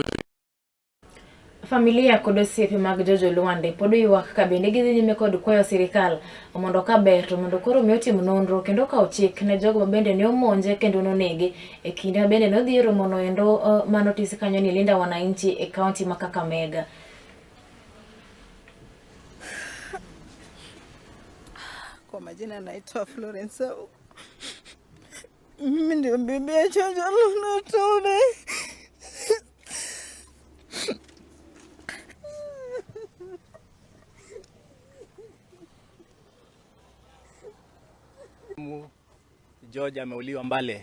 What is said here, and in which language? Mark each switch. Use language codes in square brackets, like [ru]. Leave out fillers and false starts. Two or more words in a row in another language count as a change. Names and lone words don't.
[luo] Familia kod osiepe mag Jojo Lwande pod ywak ka bende gidhi nyime kod kwayo sirikal mondo ka ber to mondo koro mi otim nonro kendo kawo chik ne jogo bende ne omonje kendo nonege e kinde bende no dhi romo no endo manotisi kanyo ni Linda Wananchi e kaunti ma Kakamega. [sw] Kwa majina naitwa Florence. Mimi ndio bibi ya Jojo Lwande. George ameuliwa Mbale.